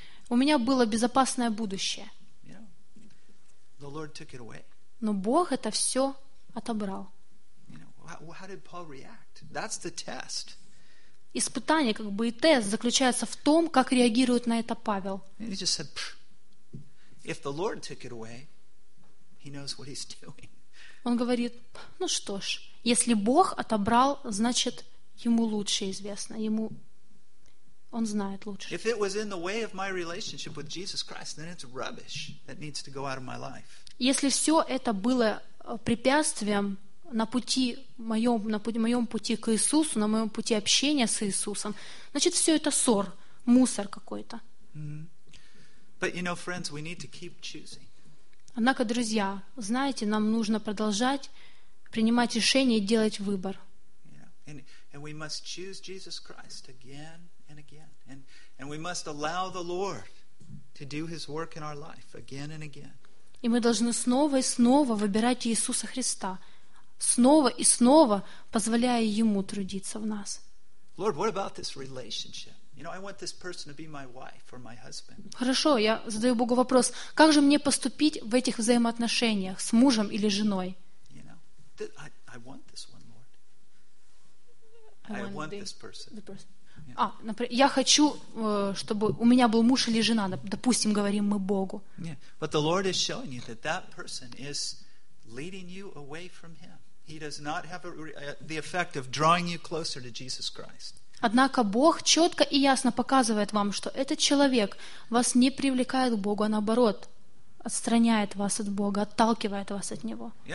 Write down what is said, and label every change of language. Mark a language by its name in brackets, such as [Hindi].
[Russian] У меня было безопасное будущее. [English] The Lord took it away. [Russian] Но Бог это все отобрал. [English] How did Paul react? That's the test. [Russian] Испытание, как бы и тест, заключается в том, как реагирует на это Павел. [English] He just said, if the Lord took it away, he knows what he's doing. [Russian] Он говорит, ну что ж, если Бог отобрал, значит, ему лучше известно, ему он знает лучше. [English] If it was in the way of my relationship with Jesus Christ, then it's rubbish that needs to go out of my life. [Russian] Если все это было препятствием на пути моем, пути к Иисусу, на моем пути общения с Иисусом, значит, все это ссор, мусор какой-то. [English] But you know, friends, we need to keep choosing. [Russian] Однако, друзья, знаете, нам нужно продолжать принимать решения и делать выбор. [English] And we must choose Jesus Christ again and again. And we must allow the Lord to do His work in our life again and again. [Russian] И мы должны снова и снова выбирать Иисуса Христа, снова и снова позволяя Ему трудиться в нас. [English] Lord, what about this relationship? You know, I want this person to be my wife or my husband. [Russian] Хорошо, я задаю Богу вопрос: как же мне поступить в этих взаимоотношениях с мужем или женой? [English] You know, I want this one, Lord. I want this person. Yeah. [Russian] Например, я хочу, чтобы у меня был муж или жена. Допустим, говорим мы Богу. [English] Yeah, but the Lord is showing you that that person is leading you away from Him. He does not have the effect of drawing you closer to Jesus Christ. [Russian] Однако Бог четко и ясно показывает вам, что этот человек вас не привлекает к Богу, а наоборот, отстраняет вас от Бога, отталкивает вас от Него.